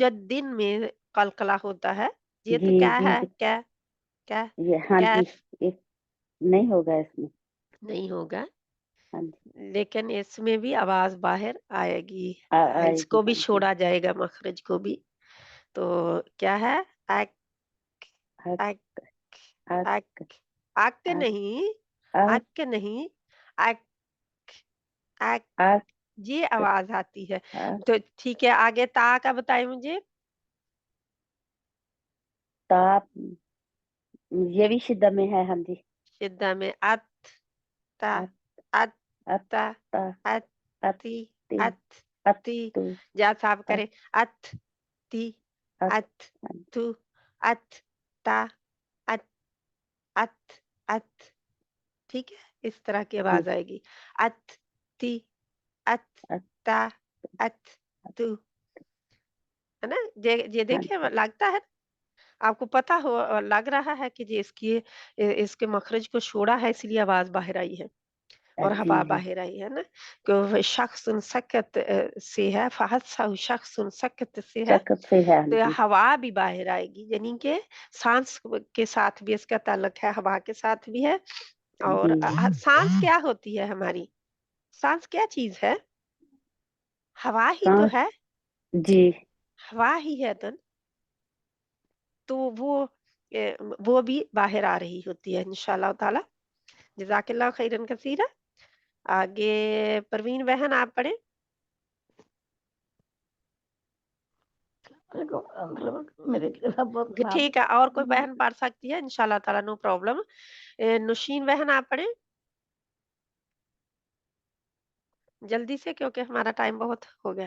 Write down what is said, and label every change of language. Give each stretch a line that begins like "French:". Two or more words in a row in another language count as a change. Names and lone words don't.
Hindi: कुतुबुज्जतीन में कलकला होता है। ये जी तो क्या जी है? क्या क्या ये हाँ जी, कैफ एक नहीं होगा इसमें। नहीं होगा, हाँ जी, लेकिन इसमें भी आवाज बाहर आएगी। आएगी। इसको भी हाँ जी। छोड़ा जाएगा, मखरज को भी। तो क्या है? अक अक अक अक अक अक अक नहीं, अक अक नहीं, अक अक अक ये आवाज आती है। अक तो ठीक है, आगे ता का बताइए मुझे। ताप, ये भी शिद्दा में है। हाँ जी। शिद्दा में अत ता अत अत अत ता ता अत अत ती ति अत अत ती। तु जा साहब अत करें। अत ती अत। अत हाँ तू अत ता अत अत अत। ठीक है, इस तरह की जी। आवाज आएगी। अत ती अत अत ता अत अत। तू, है ना? ये हाँ देखिए जी। लगता है आपको पता हो, लग रहा है कि जी इसके मखरज को छोड़ा है इसलिए आवाज बाहर आई है और जी हवा जी। बाहर आई है ना। कि शख्स सकत से है, फहसा शख्स सकत से है, सख्त से है। हाँ तो जी। हवा भी बाहर आएगी, यानी कि सांस के साथ भी इसका ताल्लुक है, हवा के साथ भी है। और जी सांस क्या होती है हमारी? सांस क्या चीज है? हवा ही तो सांस। है, जी हवा ही है तो वो भी बाहर आ रही होती है
Arabic: إن شاء الله تعالى. جزاك الله خيرا كثيرا.
Hindi: आगे परवीन बहन आप पढ़े। मेरे सब बहुत खराब ठीक है, और कोई बहन पढ़ सकती है
Arabic: إن شاء الله تعالى,
English: no problem.
Hindi: नुशीन बहन आप पढ़े जल्दी से, क्योंकि हमारा टाइम बहुत हो गया।